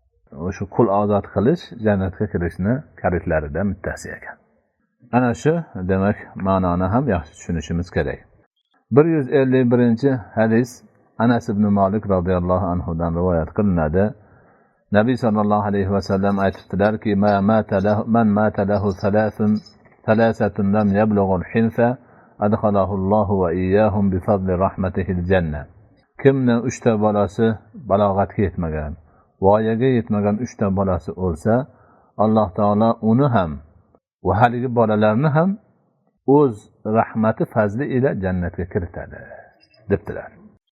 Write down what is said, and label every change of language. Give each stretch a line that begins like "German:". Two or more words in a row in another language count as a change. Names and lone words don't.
Uzbek: o'sha qul ozod qilish jannatga kirishni kalitlaridan bittasi ekan. Ana shu demak ma'noni ham yaxshi tushunishimiz kerak. 151-hadis Anas ibn Malik
Arabic: رضي الله عنه
Uzbek: dan rivoyat qilinadi. Nabiy
Arabic: صلى الله عليه وسلم
Uzbek: aytibdilarki:
Arabic: "من مات له ثلاثة لم يبلغوا الحنث أدخله الله وإياهم بفضل رحمته الجنة."
Uzbek: Kimni 3 ta bolasi balog'atga yetmagan, voyaga yetmagan 3 ta bolasi o'lsa, Alloh taolo uni ham va haligi bolalarni ham o'z rahmati fazli ila jannatga kiritadi debdilar.